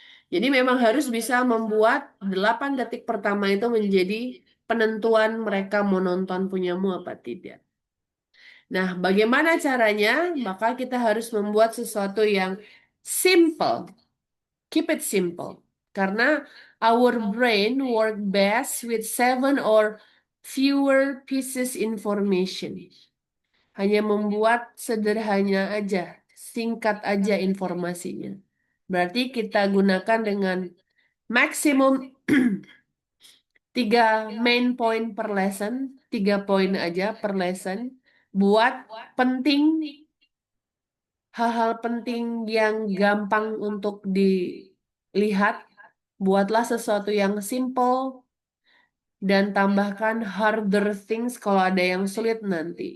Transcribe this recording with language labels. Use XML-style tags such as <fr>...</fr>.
<id>Jadi memang harus bisa membuat 8 detik pertama itu menjadi penentuan mereka mau nonton punyamu apa tidak. Nah, bagaimana caranya? Maka kita harus membuat sesuatu yang simple.</id> <en>Keep it simple.</en> <id>Karena</id> <en>our brain work best with 7 or fewer pieces information.</en> <id>Hanya membuat sederhana aja, singkat aja informasinya. Berarti kita gunakan dengan maksimum 3</id> <en>main point per lesson,</en> <id>3 poin aja per lesson. Buat penting, hal-hal penting yang gampang untuk dilihat, buatlah sesuatu yang simple dan tambahkan</id> <en>harder things</en> <id>kalau ada yang sulit nanti.</id>